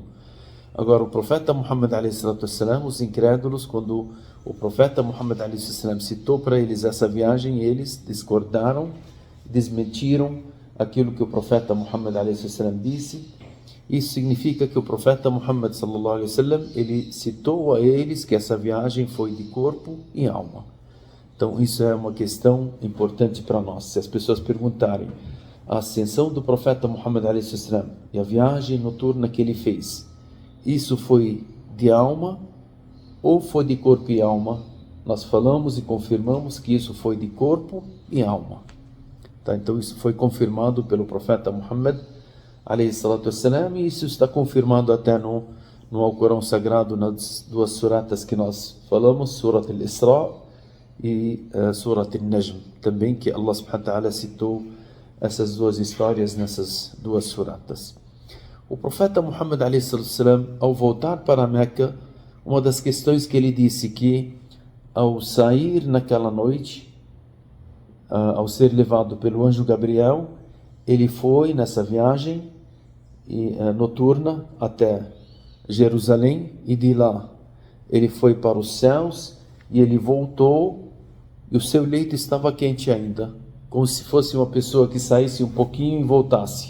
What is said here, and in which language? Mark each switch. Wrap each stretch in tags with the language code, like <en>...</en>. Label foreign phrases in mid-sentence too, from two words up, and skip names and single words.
<pt>Agora, o profeta Muhammad a.s., os incrédulos, quando o profeta Muhammad a.s. citou para eles essa viagem, eles discordaram, desmentiram aquilo que o profeta Muhammad a.s. disse. Isso significa que o profeta Muhammad</pt> <ar>صلى الله عليه وسلم,</ar> <pt>ele citou a eles que essa viagem foi de corpo e alma. Então, isso é uma questão importante para nós. Se as pessoas perguntarem a ascensão do profeta Muhammad a.s. e a viagem noturna que ele fez, isso foi de alma ou foi de corpo e alma? Nós falamos e confirmamos que isso foi de corpo e alma. Tá? Então isso foi confirmado pelo profeta Muhammad</pt> <ar>عليه الصلاة والسلام,</ar> <pt>e isso está confirmado até no Alcorão Sagrado, nas 2 suratas que nós falamos, Surat al-Isra e Surat al-Najm, também, que</pt> <ar>الله سبحانه وتعالى</ar> <pt>citou essas 2 histórias nessas 2 suratas. O profeta Muhammad a.s., ao voltar para Meca, uma das questões que ele disse, que ao sair naquela noite, ao ser levado pelo anjo Gabriel, ele foi nessa viagem noturna até Jerusalém, e de lá ele foi para os céus, e ele voltou, e o seu leito estava quente ainda, como se fosse uma pessoa que saísse um pouquinho e voltasse.</pt>